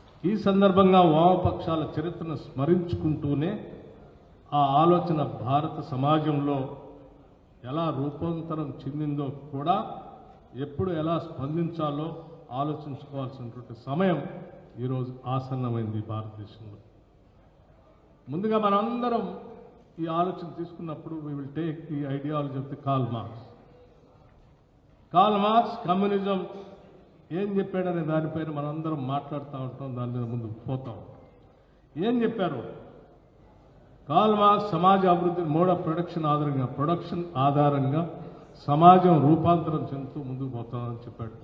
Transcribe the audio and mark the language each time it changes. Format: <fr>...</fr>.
<te>ఈ సందర్భంగా వామపక్షాల చరిత్రను స్మరించుకుంటూనే ఆ ఆలోచన భారత సమాజంలో ఎలా రూపాంతరం చెందిందో కూడా ఎప్పుడు ఎలా స్పందించాలో ఆలోచించుకోవాల్సినటువంటి సమయం ఈరోజు ఆసన్నమైంది భారతదేశంలో. ముందుగా మనందరం ఈ ఆలోచన తీసుకున్నప్పుడు</te> <en>we will take the ideology of the Karl Marx.</en> <te>Karl Marx communism ఏం చెప్పాడనే దానిపైన మనందరం మాట్లాడుతూ ఉంటాం, దాని మీద ముందుకు పోతూ ఉంటాం. ఏం చెప్పారు? కార్ల్ మార్క్స్ సమాజ అభివృద్ధి మోడ్ ఆఫ్ ప్రొడక్షన్ ఆధారంగా సమాజం రూపాంతరం చెందుతూ ముందుకు పోతామని చెప్పాడు.</te>